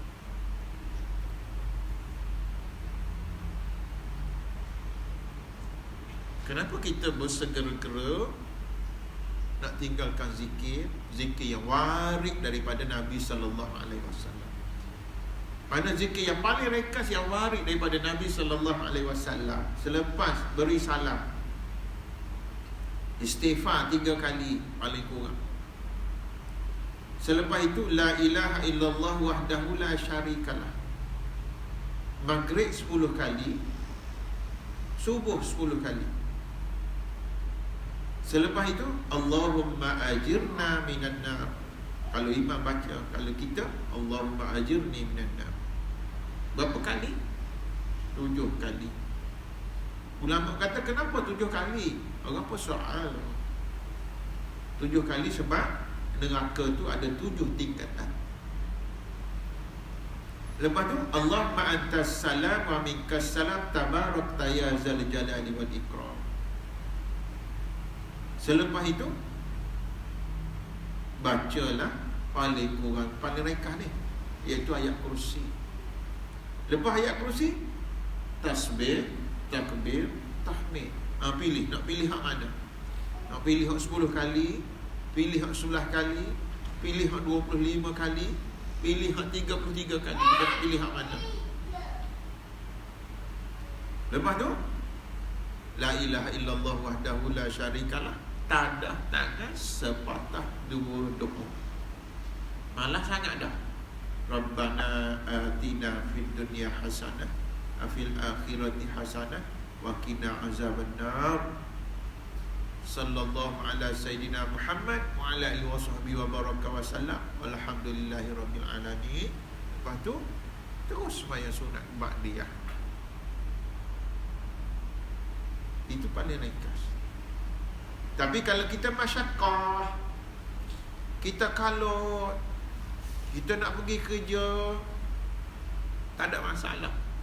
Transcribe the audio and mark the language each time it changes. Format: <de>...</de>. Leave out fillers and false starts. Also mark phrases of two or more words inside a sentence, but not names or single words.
<ms>Kenapa kita bersegera-gera nak tinggalkan zikir yang warid daripada Nabi</ms> <ar>صلى الله عليه وسلم?</ar> <ms>Mana zikir yang paling ringkas yang warid daripada Nabi</ms> <ar>صلى الله عليه وسلم,</ar> <ms>selepas beri salam istighfar 3 kali paling kurang. Selepas itu</ms> <ar>لا إله إلا الله وحده لا شريك له.</ar> <ms>Maghrib 10 kali, subuh 10 kali. Selepas itu</ms> <ar>اللهم أجرنا من النار.</ar> <ms>Kalau imam baca, kalau kita</ms> <ar>اللهم أجرني من النار.</ar> <ms>Berapa kali? 7 kali. Ulama kata kenapa 7 kali? Orang apa soal? 7 kali sebab neraka tu ada 7 tingkatan. Lepas tu</ms> <ar>اللهم أنت السلام ومنك السلام تباركت يا ذا الجلال والإكرام.</ar> <ms>Selepas itu bacalah paling kurang, paling ringkas ni, iaitu ayat kursi. Lepas ayat kursi, tasbih, takbir, tahmid. Pilih, nak pilih hak mana? Nak pilih hak 10 kali, pilih hak 11 kali, pilih hak 25 kali, pilih hak 33 kali. Kita nak pilih hak mana? Lepas tu</ms> <ar>لا إله إلا الله وحده لا شريك له,</ar> <ms>tak ada sepatah dua doa. Malah sangat dah.</ms> <ar>ربنا آتنا في الدنيا حسنة وفي الآخرة حسنة وقنا عذاب النار. صلى الله على سيدنا محمد وعلى آله وصحبه وبارك وسلم. والحمد لله رب العالمين.</ar> <ms>Lepas tu terus sembahyang sunat ba'diyah. Itu paling ringkas. Tapi kalau kita masyakkah, kita kalau kita nak pergi kerja, tak ada masalah.</ms>